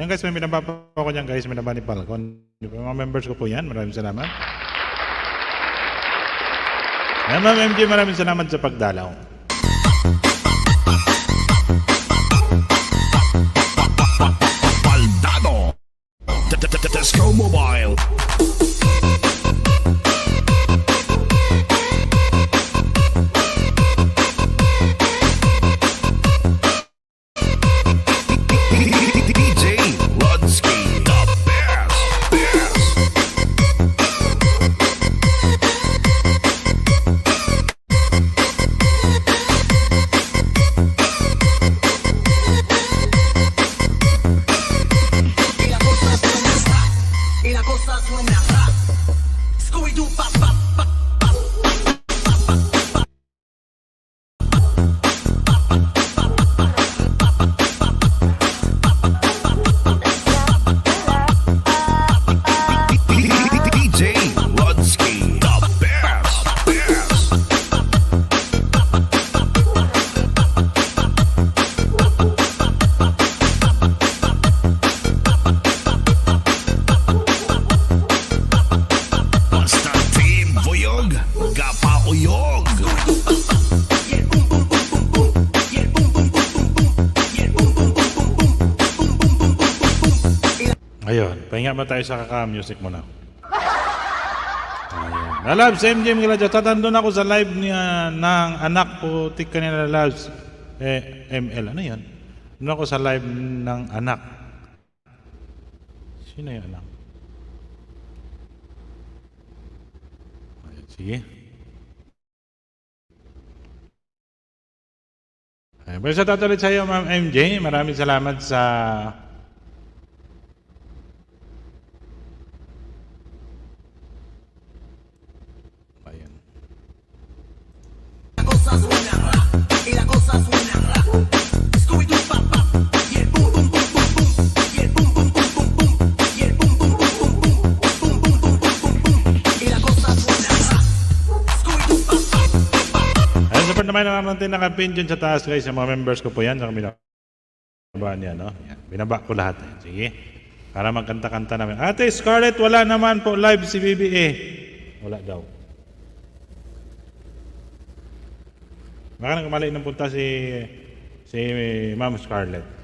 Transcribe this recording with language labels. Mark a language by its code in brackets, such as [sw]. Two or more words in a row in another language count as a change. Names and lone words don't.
[tl] Ayan guys, may binaba po ako dyan guys. May binaba ni Falcon. Yung mga members ko po yan. Maraming salamat. Ayan, Ma'am MG, maraming salamat sa pagdalaw. [en] Tesco Mobile. DJ Rodsky, the best. [es] Y la cosa suena ra, y la cosa suena ra. Scooby-Doo, pa, pa, pa, pa. [en] DJ Rodsky, the best. [ceb] Basta team Buyog, Gapauyog. Yeah, boom, boom, boom, boom, boom. Yeah, boom, boom, boom, boom, boom. Yeah, boom, boom, boom, boom, boom. Boom, boom, boom, boom, boom. [tl] Ayun, pahinga ba tayo sa kaka-music muna? Ayun. Lalabs, MJ mga ladyo, tatandun ako sa live niya ng anak ko, tik kanina Lalabs, ML, ano yan? Doon ako sa live ng anak. Sino yung anak? Ayun, sige. Ayun, pero sa tatulit sa iyo, Ma'am MJ, maraming salamat sa Ayan. [es] La cosa suena ra, y la cosa suena ra. Scooby-Doo, pa, pa. Yeah, boom, boom, boom, boom, boom. Yeah, boom, boom, boom, boom, boom. Yeah, boom, boom, boom, boom, boom. Boom, boom, boom, boom, boom, boom. Y la cosa suena ra. Scooby-Doo, pa, pa. [tl] Ayun, support naman natin nakapin dyan sa taas guys, sa mga members ko po yan, sa binaba niya, no? Yan. Binaba ko lahat. Sige. Para magkanta-kanta namin. Ate Scarlett, wala naman po live si BBA. Wala daw. Baka nagkamali ng punta si Ma'am Scarlett.